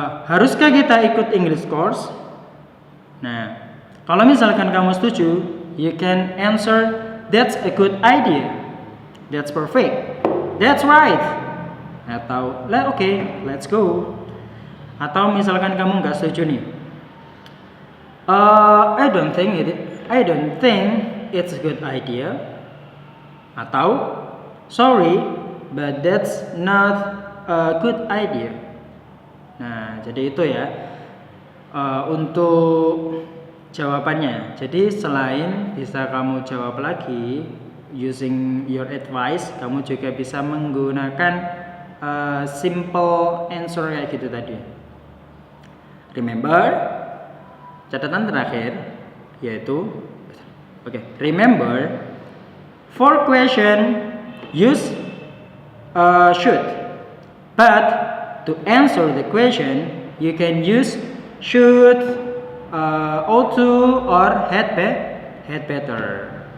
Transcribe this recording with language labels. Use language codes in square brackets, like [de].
[id] Haruskah kita ikut English course? Nah, kalau misalkan kamu setuju, [en] you can answer that's a good idea, that's perfect, that's right, [id] atau [en] okay, let's go. [id] Atau misalkan kamu nggak setuju nih, [en] I don't think it's a good idea. [id] Atau [en] sorry, but that's not a good idea. [id] Nah, jadi itu ya untuk jawabannya. Jadi selain bisa kamu jawab lagi [en] using your advice, [id] kamu juga bisa menggunakan [en] simple answer [id] kayak gitu tadi. [en] Remember, [id] catatan terakhir yaitu [en] remember for question use should, but to answer the question you can use should, ought to, or had better.